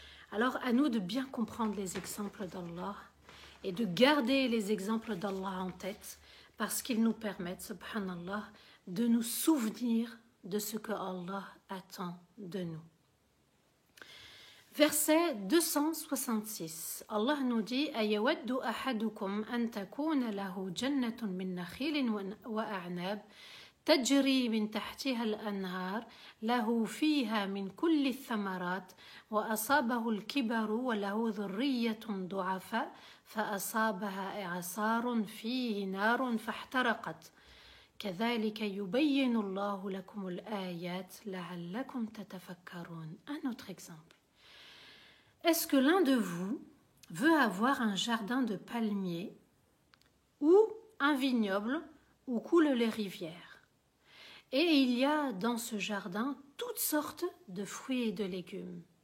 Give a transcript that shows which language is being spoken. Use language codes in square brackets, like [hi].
[fr] Alors à nous de bien comprendre les exemples d'Allah et de garder les exemples d'Allah en tête parce qu'ils nous permettent, subhanallah, de nous souvenir de ce que Allah attend de nous. Verset 266. Allah nous dit [ar] Ayawaddu ahadukum an takuna lahu jannatun min nakhilin wa a'nab تجري من تحتها الأنهار له فيها من كل الثمرات وأصابه الكبر وله ذرية ضعفاء فأصابها إعصار فيه نار فاحترقت كذلك يبين الله لكم الآيات لعلكم تتفكرون. [fr] Un autre exemple. Est-ce que l'un de vous veut avoir un jardin de palmiers ou un vignoble où coulent les rivières? Et il y a dans ce jardin toutes sortes de fruits et de légumes.